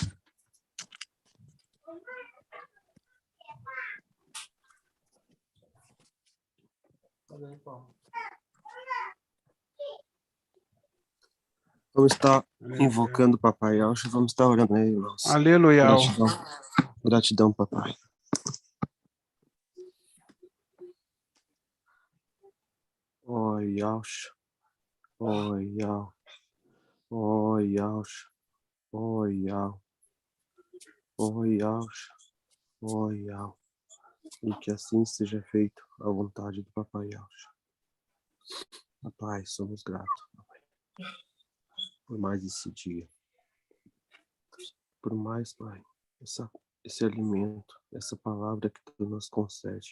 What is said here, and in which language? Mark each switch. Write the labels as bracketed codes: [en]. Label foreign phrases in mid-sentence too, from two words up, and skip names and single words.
[pt] Vamos estar invocando o Papai Yaush, vamos estar orando aí, irmãos. Aleluia. Gratidão, gratidão, papai. Oh, Yaush. Oh, Yau. Oh, Yaush. Oh, Yau. Oh, Yaush. Oh, Yau. E que assim seja feito a vontade do Papai Yaush. Papai, somos gratos, papai, por mais esse dia. Por mais, Pai, esse alimento, essa palavra que Tu nos concede.